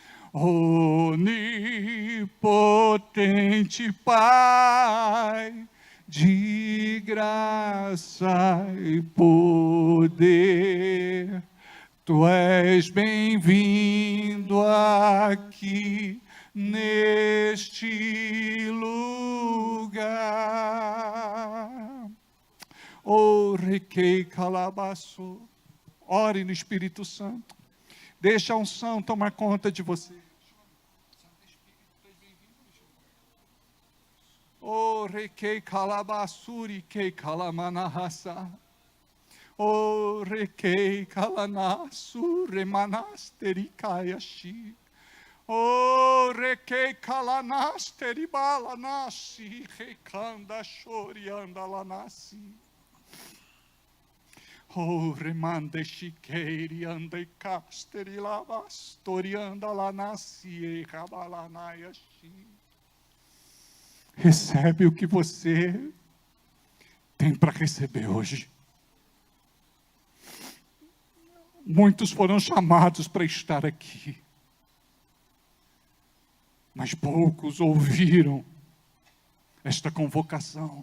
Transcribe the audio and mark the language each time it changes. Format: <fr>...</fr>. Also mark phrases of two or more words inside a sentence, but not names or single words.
<pt>Onipotente Pai, de graça e poder, Tu és bem-vindo aqui neste lugar. Oh, requei calabaço. Ore no Espírito Santo. Deixa a unção tomar conta de você. Oh, requei calabaçuri, que calamanahasa. Oh, requei calanasu, remanasteri kayashi. Oh, requei calanasteri balanasi, recanda chorianda lanasi. Oh, remande chiqueiri, ande casteri lavastorianda lanasi, e rabalanayashi. Recebe o que você tem para receber hoje. Muitos foram chamados para estar aqui, mas poucos ouviram esta convocação.</pt>